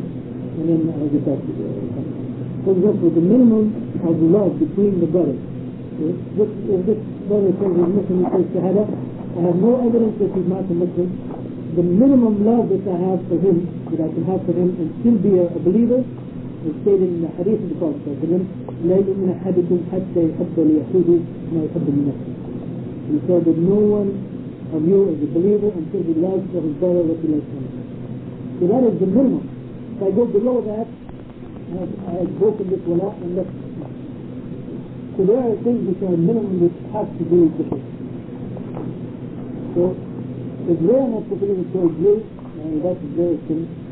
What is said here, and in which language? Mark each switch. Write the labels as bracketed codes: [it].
[en] And then I'll get back to the other. For example, the minimum of love between the brothers. If this brother says he's Muslim, he says Shahādah, I have no evidence that he's not a Muslim. The minimum love that I have for him, that I can have for him and still be a believer, is stated in the hadith of the Prophet. [ar] لا يؤمن أحدكم حتى يحب لأخيه ما يحب لنفسه. [en] He said that no one of you is a believer until he loves for his brother what he loves for himself. So that is the minimum. If I go below that, I have broken this wala and left. So there are things which are minimum which have to do with the faith. So if they are not fulfilling it towards you, that's their sin.